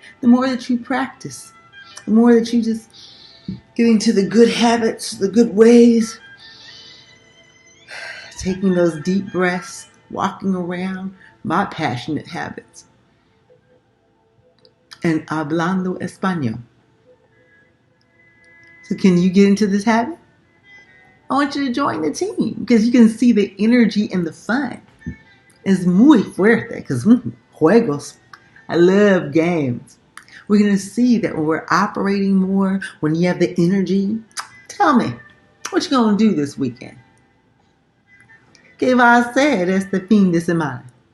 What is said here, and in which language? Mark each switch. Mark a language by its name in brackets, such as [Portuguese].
[English] The more that you practice, the more that you just get into the good habits, the good ways, taking those deep breaths, walking around, my passionate habits, and [Spanish] hablando español. [English] So can you get into this habit? I want you to join the team because you can see the energy and the fun. It's [Spanish] muy fuerte [English] because juegos. I love games. We're going to see that when we're operating more, when you have the energy, tell me, what you going to do this weekend? [Spanish] ¿Qué va a hacer este fin de semana?